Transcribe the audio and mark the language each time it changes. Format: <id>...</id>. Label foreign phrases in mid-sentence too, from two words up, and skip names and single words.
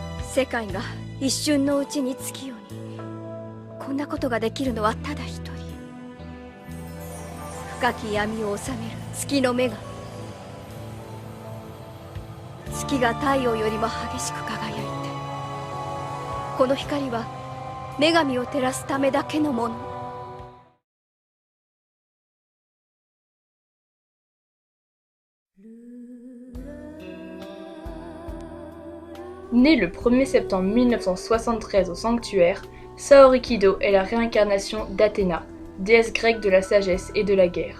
<ja>世界が一瞬のうちに月夜に、こんなことができるのはただ一人。深き闇を治める月の女神。月が太陽よりも激しく輝いて、この光は女神を照らすためだけのもの。</ja> <fr>Née le 1er septembre 1973 au sanctuaire, Saori Kido est la réincarnation d'Athéna, déesse grecque de la sagesse et de la guerre.</fr>